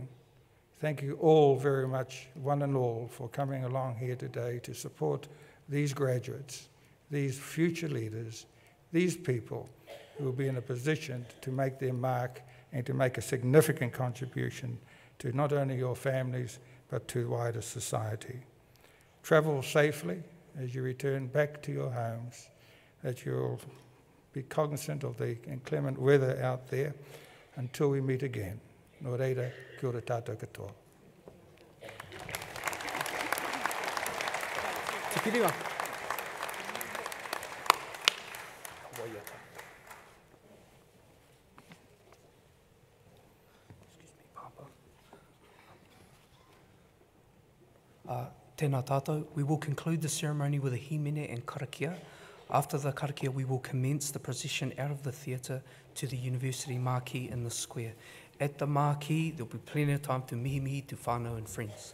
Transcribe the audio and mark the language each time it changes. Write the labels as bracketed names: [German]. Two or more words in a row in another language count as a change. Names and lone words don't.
[English] Thank you all very much, one and all, for coming along here today to support these graduates, these future leaders, these people who will be in a position to make their mark and to make a significant contribution to not only your families, but to wider society. Travel safely as you return back to your homes, that you'll be cognizant of the inclement weather out there until we meet again. [Māori] Nō reira, kia ora tātou katoa. Te piriwa. Tēnā tātou, [English] we will conclude the ceremony with a himene and karakia. After the karakia, we will commence the procession out of the theatre to the University marquee in the square. At the marquee, there will be plenty of time to mihi to whānau and friends.